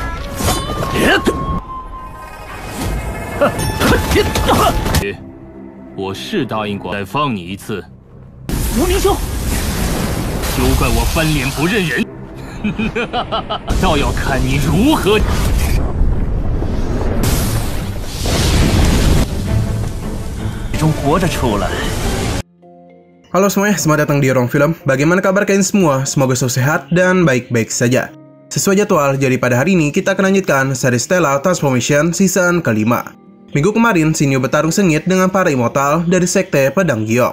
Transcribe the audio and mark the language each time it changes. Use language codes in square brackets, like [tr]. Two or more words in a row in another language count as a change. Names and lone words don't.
[zh] 我是答应过再放你一次。无名兄，休怪我翻脸不认人，倒要看你如何。中活着出来。 [id] Halo semuanya, selamat datang di Ruang Film. Bagaimana kabar kalian semua? Semoga selalu sehat dan baik-baik saja. Sesuai jadwal, jadi pada hari ini kita akan lanjutkan seri Stellar Transformation season kelima. Minggu kemarin, Shinyu bertarung sengit dengan para immortal dari Sekte Pedang Giok.